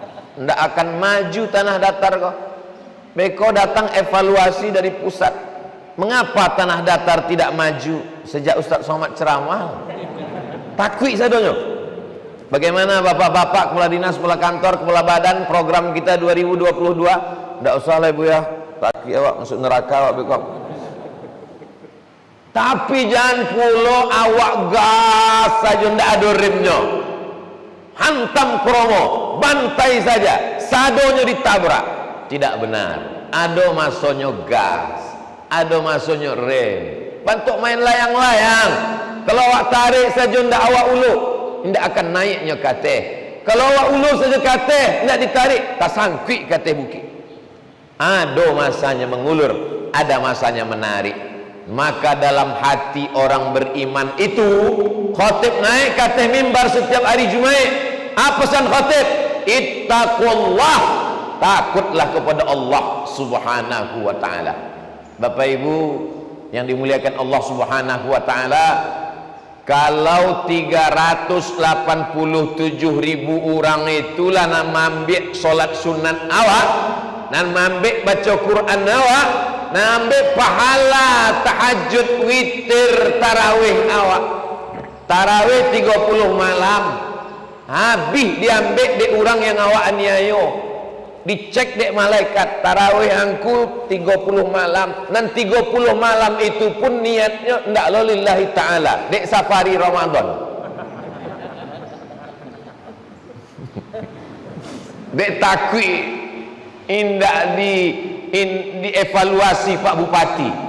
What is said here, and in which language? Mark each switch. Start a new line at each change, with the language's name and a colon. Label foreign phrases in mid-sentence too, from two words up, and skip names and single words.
Minangkabau: ndak akan maju tanah datar kok. Beko datang evaluasi dari pusat.
Indonesian: Mengapa tanah datar tidak maju sejak Ustaz Somad ceramah?
Minangkabau: Takwi sadonyo.
Indonesian: Bagaimana bapak-bapak, kepala dinas, kepala kantor, kepala badan, program kita 2022?
Minangkabau: Ndak usah lah ibu ya, takwi awak masuk neraka awak beko. Tapi jangan pulo awak gas saja ndak ada remnya.
Indonesian: Hantam kromo, bantai saja, sadonyo ditabrak. Tidak benar. Ada masonyo gas, ada masonyo rem.
Minangkabau: Bantuk main layang-layang. Kalau awak tarik saja ndak awak ulu, ndak akan naiknya kateh. Kalau awak ulu saja kateh, ndak ditarik, tak sangkui kateh bukit.
Indonesian: Ada masanya mengulur, ada masanya menarik. Maka dalam hati orang beriman itu, khotib naik kateh mimbar setiap hari Jumat. Apa pesan khotib? Ittaqullah. Takutlah kepada Allah
Arabic: سبحانه وتعالى.
Indonesian: Bapak Ibu yang dimuliakan Allah
Arabic: سبحانه وتعالى,
Minangkabau: kalau 387.000 orang itulah nak ambil solat sunat awak, nak ambil baca Quran awak, nak ambil pahala tahajud, witir, tarawih awak. Tarawih 30 malam habis diambil di orang yang awak aniayo. Dicek dek malaikat, tarawih angku 30 malam, dan 30 malam itu pun niatnya ndak
Arabic: لله تعالى,
Minangkabau: dek safari Ramadan. Dek takwi indak dievaluasi Pak Bupati.